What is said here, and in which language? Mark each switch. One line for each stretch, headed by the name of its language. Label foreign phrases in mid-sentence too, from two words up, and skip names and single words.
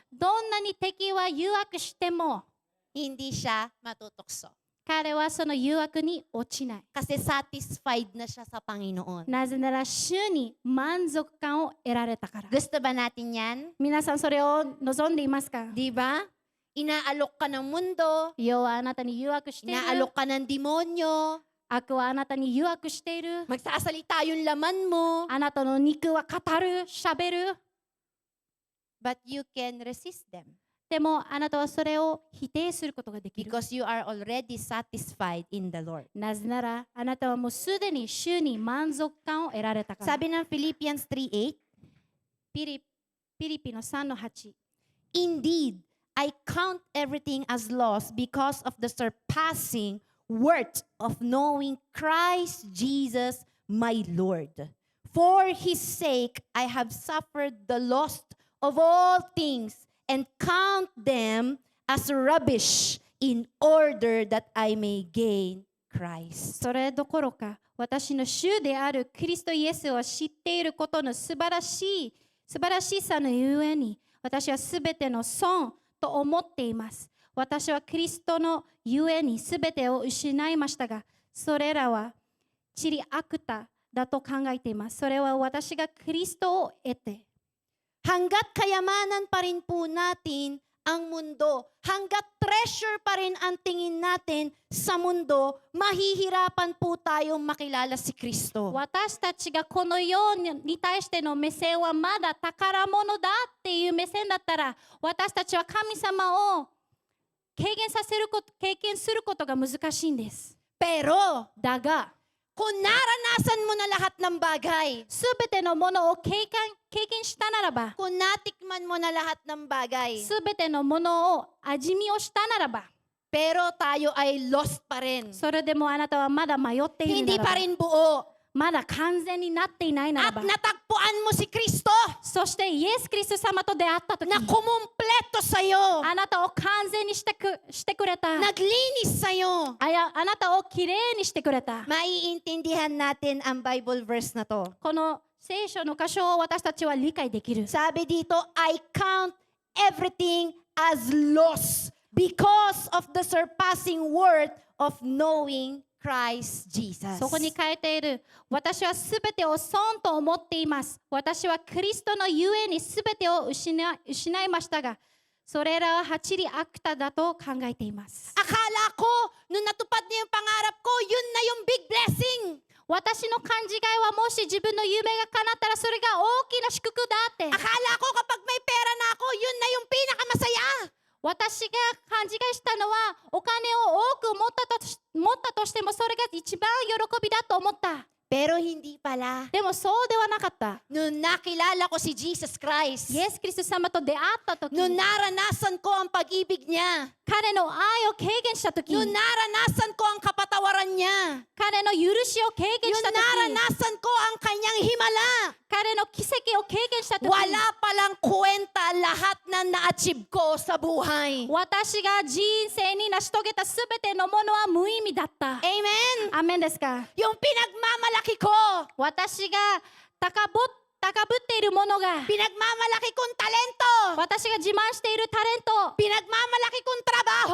Japanese: どんなに敵は誘惑しても
Filipino: hindi siya matutukso.
Japanese: 彼はその誘惑に落ちない。
Filipino: Kasi satisfied na siya sa Panginoon.
Japanese: なぜなら主に満足感を得られたから。
Filipino: Gusto ba natin yan?
Japanese: 皆さんそれを望んでいますか？
Filipino: Di ba? Inaalok ka ng mundo,
Japanese: 世はあなたに誘惑している。
Filipino: inaalok ka ng demonyo,
Japanese: 悪はあなたに誘惑している。
Filipino: magsasalita yung laman mo,
Japanese: あなたの肉は語る、しゃべる。
English: but you can resist them.
Japanese: でもあなたはそれを否定することができる。
English: because you are already satisfied in the Lord.
Japanese: なぜならあなたはもうすでに主に満足感を得られたから。
Filipino: Sabi ng Philippians 3:8,
Japanese: ピリピの3の8。
English: Indeed, I count everything as loss because of the surpassing worth of knowing Christ Jesus my Lord. For His sake, I have suffered the loss of all things and count them as rubbish in order that I may gain Christ.
Japanese: それどころか私の主であるクリストイエスを知っていることの素晴らしさのゆえに私はすべての損と思っています。私はキリストのゆえにすべてを失いましたが、それらはチリアクタだと考えています。それは私がキリストを得て、
Filipino: Hanggat kayamanan pa rin po natin ang mundo, hanggat treasure pa rin ang tingin natin sa mundo, mahihirapan po tayong makilala si Kristo.
Japanese: 私たちがこの世に対しての目線はまだ宝物だっていう目線だったら、私たちは神様を経験することが難しいんです。
Filipino: Pero,
Japanese: だが、
Filipino: kung naranasan mo na lahat ng bagay,
Japanese: すべてのものを経験したならば、
Filipino: kung natikman mo na lahat ng bagay,
Japanese: すべてのものを味見をしたならば、
Filipino: pero tayo ay lost pa rin.
Japanese: それでもあなたはまだ迷っているな
Filipino: Hindi
Japanese: ら
Filipino: pa
Japanese: ば、
Filipino: rin buo.
Japanese: まだ完全になっていないなら
Filipino: At
Japanese: ば、
Filipino: natagpuan mo si Kristo
Japanese: そしてイエス・キリスト様と出会ったとき、
Filipino: na kumumpleto sa'yo,
Japanese: あなたを完全にしてくれた。
Filipino: naglinis sa'yo.
Japanese: あなたをきれいにしてくれた。
Filipino: Maiintindihan natin ang
English: Bible verse
Filipino: na to.
Japanese: この聖書の箇所を私たちは理解できる。
Filipino: Sabi dito,
English: I count everything as loss because of the surpassing worth of knowing Christ Jesus.
Japanese: そこに書いている、私はすべてを損と思っています。私はクリストのゆえにすべてを失いましたが、それらはハチリアクタだと考えています。
Filipino: Akala ko, nung natupad niya yung pangarap ko, yun na yung
English: big blessing.
Japanese: 私の勘違いはもし自分の夢が叶ったらそれが大きな祝福だって。
Filipino: Akala ko kapag may pera na ako, yun na yung pinakamasaya.
Japanese: 私が勘違いしたのはお金を多く持ったとしてもそれが一番喜びだと思った。
Filipino: Pero hindi pala.
Japanese: でもそうではなかった。
Filipino: Nung nakilala ko si Jesus Christ,
Japanese: イエス・キリスト様と出会ったとき、
Filipino: nung naranasan ko ang pag-ibig niya,
Japanese: 彼の愛を経験したとき、
Filipino: nung naranasan ko ang kapatawaran niya,
Japanese: 彼の許しを経験
Filipino: nung
Japanese: したとき、
Filipino: naranasan ko ang kanyang himala,
Japanese: 彼の奇跡を経験したとき、
Filipino: wala palang kwenta lahat na na-achieve ko sa buhay.
Japanese: 私が人生に成し遂げたすべてのものは無意味だった。
Filipino: Amen?
Japanese: アーメンですか？
Filipino: Yung pinagmamalaki ko,
Japanese: 私が高ぶっているものが、
Filipino: pinagmamalaki kong talento,
Japanese: 私が自慢しているタレント、
Filipino: pinagmamalaki kong trabaho,